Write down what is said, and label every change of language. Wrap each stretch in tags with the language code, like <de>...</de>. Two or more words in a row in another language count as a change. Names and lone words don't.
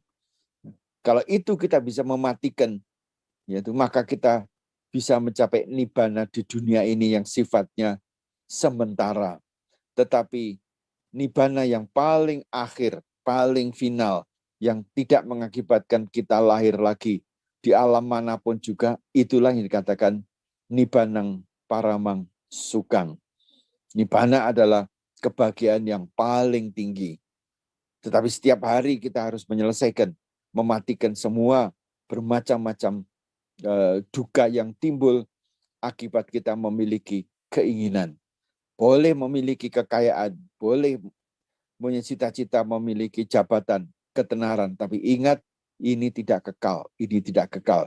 <id>Kalau itu kita bisa mematikan, yaitu maka kita bisa mencapai nibbana di dunia ini yang sifatnya sementara. Tetapi nibbana yang paling akhir, paling final, yang tidak mengakibatkan kita lahir lagi di alam manapun juga, itulah yang dikatakan</id> <pi>nibbanang paramang sukang.</pi> <id>Nibbana adalah kebahagiaan yang paling tinggi. Tetapi setiap hari kita harus menyelesaikan, mematikan semua bermacam-macam duka yang timbul akibat kita memiliki keinginan. Boleh memiliki kekayaan, boleh punya cita-cita memiliki jabatan, ketenaran, tapi ingat ini tidak kekal, ini tidak kekal.</id>